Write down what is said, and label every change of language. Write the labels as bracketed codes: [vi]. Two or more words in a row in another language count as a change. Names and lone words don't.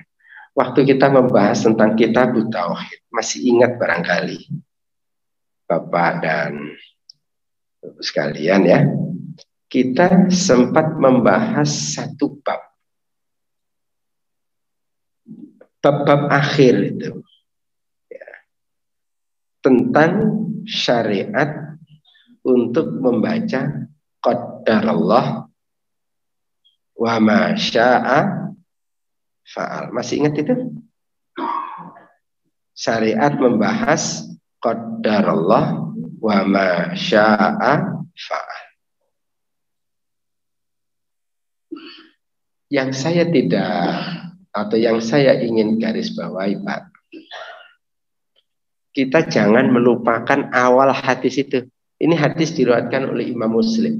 [id] Waktu kita membahas tentang kitab tauhid, masih ingat barangkali Bapak dan Ibu sekalian ya, kita sempat membahas 1 bab. Bab-bab akhir itu ya, tentang syariat untuk membaca [ar] قدر الله وما شاء فعل. [id] Masih ingat itu? Syariat membahas [ar] قدر الله وما شاء فعل. [id] Yang saya tidak, atau yang saya ingin garis bawahi Pak, kita jangan melupakan awal hadis itu. Ini hadis diriwayatkan oleh Imam Muslim.